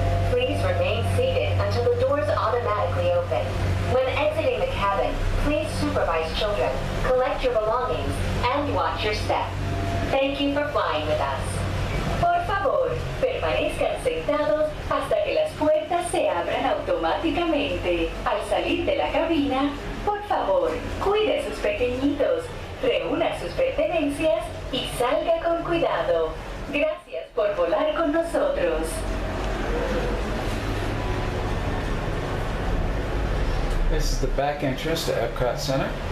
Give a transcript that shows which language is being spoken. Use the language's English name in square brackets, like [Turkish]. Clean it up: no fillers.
[English] Please remain seated until the doors automatically open. When exiting the cabin, please supervise children, collect your belongings, and watch your step. Thank you for flying with us. [Spanish] Por favor, permanezcan sentados hasta que las puertas se abran automáticamente. Al salir de la cabina, por favor, cuide a sus pequeñitos, reúna sus pertenencias y salga con cuidado. Gracias por volar con nosotros. [English] This is the back entrance to Epcot Center.